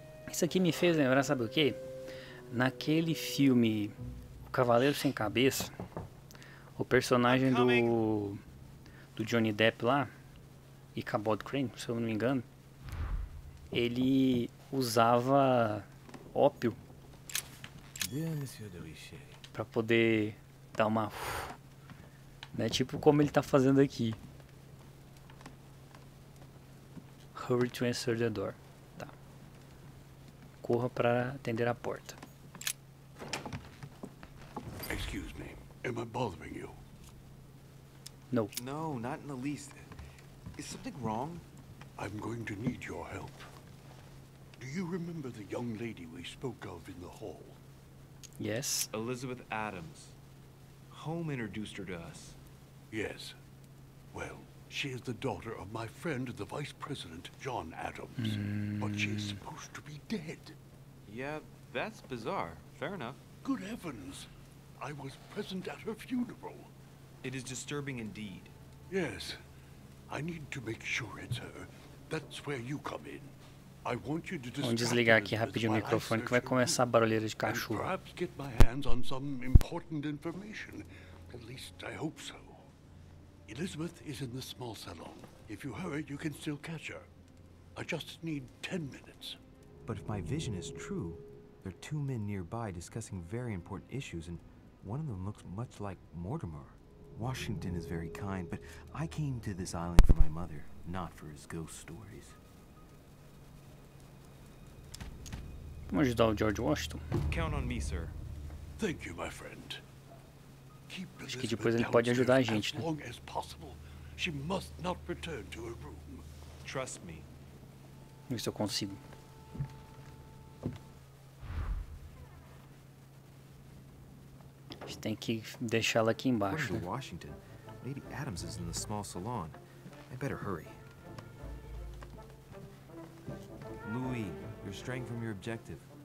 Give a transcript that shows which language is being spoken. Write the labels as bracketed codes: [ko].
[pt] Isso aqui me fez lembrar, sabe o quê? Naquele filme O Cavaleiro Sem Cabeça, o personagem do Johnny Depp lá, e Cabot Crane, se eu não me engano, ele usava ópio pra poder dar uma... né? Tipo como ele tá fazendo aqui. [en] Hurry to answer the door. [pt] Tá. Corra para atender a porta. [en] Excuse me. Am I bothering you? No. No, not in the least. Is something wrong? I'm going to need your help. Do you remember the young lady we spoke of in the hall? Yes. Elizabeth Adams. Home introduced her to us. Yes. Well, she is the daughter of my friend, the Vice President, John Adams. But she is supposed to be dead. Yeah, that's bizarre. Fair enough. Good heavens. I was present at her funeral. It is disturbing indeed. Yes. I need to make sure it's her. That's where you come in. I want you to [pt] Vamos desligar aqui rapidinho o microfone que vai começar a barulheira de cachorro. [en] Perhaps get my hands on some important information. At least I hope so. Elizabeth is in the small salon. If you hurry, you can still catch her. I just need 10 minutes. But if my vision is true, there are two men nearby discussing very important issues, and one of them looks much like Mortimer. Washington is very kind, but I came to this island for my mother, not for his ghost stories. [pt] Vamos ajudar o George Washington? [en] Count on me, sir. Thank you, my friend. Keep [pt] Acho que depois ele pode ajudar a gente, né? [en] as long as possible. She must not return to her room. Trust me. [pt] Vamos ver se eu consigo. A gente tem que deixá-la aqui embaixo, né? [en] Washington. Lady Adams is in the small salon. I better hurry. Louis, you're straying from your objective.